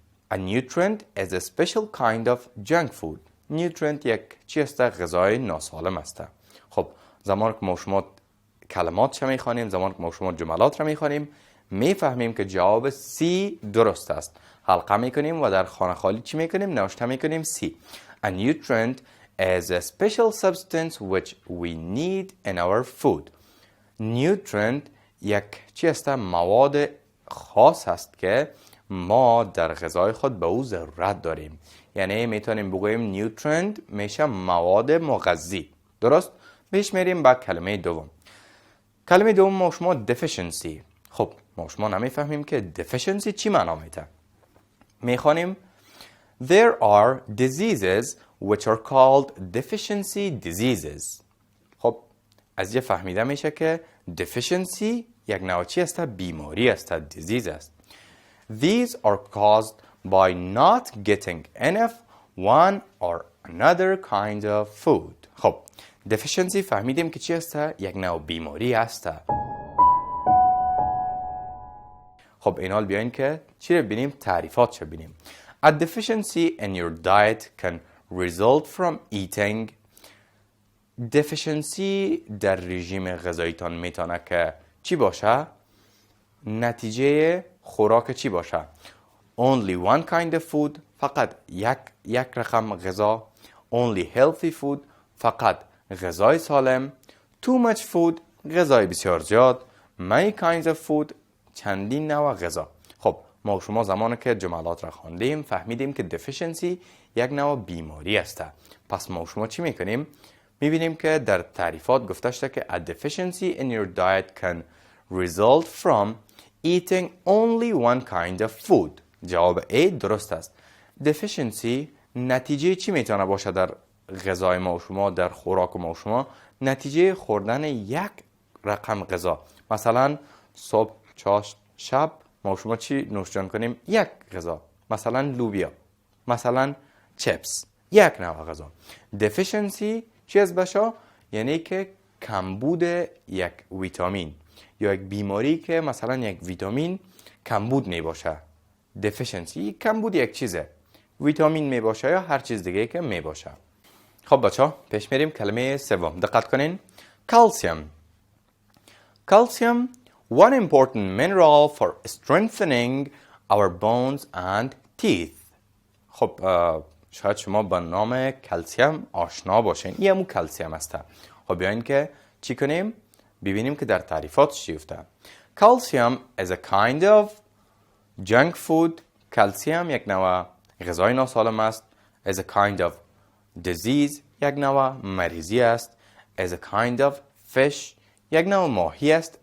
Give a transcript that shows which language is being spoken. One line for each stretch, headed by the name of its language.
English: A nutrient is a special kind of junk food.
Persian: nutrient یک چی است؟ غذای ناسالم است. خب زمان که ما شما کلمات را میخوانیم، زمان که ما شما جملات را میخوانیم، میفهمیم که جواب C درست است. حلقه میکنیم و در خانه خالی چی میکنیم؟ نوشته میکنیم C.
English: A nutrient is a special substance which we need in our food.
Persian: nutrient یک چی است؟ مواد خاص است که ما در غذای خود به او ضرورت داریم. یعنی میتونیم بگوییم nutrient میشه مواد مغذی، درست؟ بهش میریم با کلمه دوم. کلمه دوم ما شما deficiency. خب ما شما نمیفهمیم که deficiency چی معنا میده. میخوانیم
English: There are diseases which are called deficiency diseases.
Persian: خب از یه فهمیده میشه که deficiency یک نوع چی است؟ بیماری است، disease است.
English: These are caused by not getting enough one or another kind of food.
Persian: خب deficiency فهمیدیم که چی است؟ یک نوع بیماری است. خب این حال بیاین که چی رو بینیم؟ تعریفات چه بینیم.
English: A deficiency in your diet can result from eating.
Persian: deficiency در رژیم غذاییتان میتونه که چی باشه؟ نتیجه خوراک چی باشه؟
English: Only one kind of food،
Persian: فقط یک رقم غذا.
English: Only healthy food،
Persian: فقط غذای سالم.
English: Too much food،
Persian: غذای بسیار زیاد.
English: Many kinds of food،
Persian: چندین نوع غذا. خب ما شما زمانی که جملات را خواندیم فهمیدیم که deficiency یک نوع بیماری است. پس ما شما چی میکنیم؟ میبینیم که در تعریفات گفته شده که
English: a deficiency in your diet can result from eating only one kind of food.
Persian: جواب A درست است. deficiency نتیجه چی میتونه باشه در غذای ما شما، در خوراک ما شما؟ نتیجه خوردن یک رقم غذا. مثلا صبح شب ما شما چی نوشجان کنیم؟ یک غذا، مثلا لوبیا، مثلا چپس، یک نوع غذا. deficiency چی از بچا؟ یعنی که کمبود یک ویتامین یا یک بیماری که مثلا یک ویتامین کمبود می باشه. deficiency کمبود یک چیزه، ویتامین می باشه یا هر چیز دیگه که می باشه. خب بچا پیش میریم. کلمه سوم دقت کنین. calcium.
English: calcium one important mineral for strengthening our bones and teeth.
Persian: خب شاید شما با نام کلسیم آشنا باشین. این همون کلسیم هسته. خب بیاین که چی کنیم؟ ببینیم که در تعریفات چی افته.
English: calcium is a kind of junk food.
Persian: کلسیم یک نوع غذای ناسالم است.
English: is a kind of disease
Persian: یک نوع مریضی است.
English: is a kind of fish
Persian: یک نوع ماهی است.